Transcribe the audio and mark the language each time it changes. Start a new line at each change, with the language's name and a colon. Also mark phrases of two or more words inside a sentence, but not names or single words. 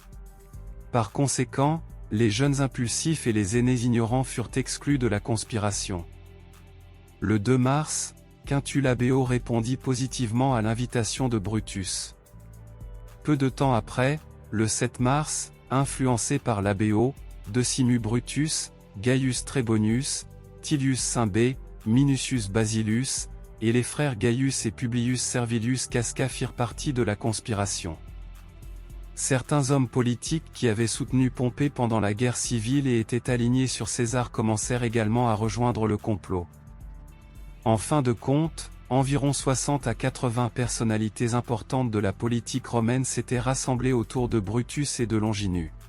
French: Par conséquent, les jeunes impulsifs et les aînés ignorants furent exclus de la conspiration. Le 2 mars, Quintus Labeo répondit positivement à l'invitation de Brutus. Peu de temps après, le 7 mars, influencé par Labeo, Decimus Brutus, Gaius Trebonius, Tilius Cimbé, Minucius Basilus, et les frères Gaius et Publius Servilius Casca firent partie de la conspiration. Certains hommes politiques qui avaient soutenu Pompée pendant la guerre civile et étaient alignés sur César commencèrent également à rejoindre le complot. En fin de compte, environ 60 à 80 personnalités importantes de la politique romaine s'étaient rassemblées autour de Brutus et de Longinus.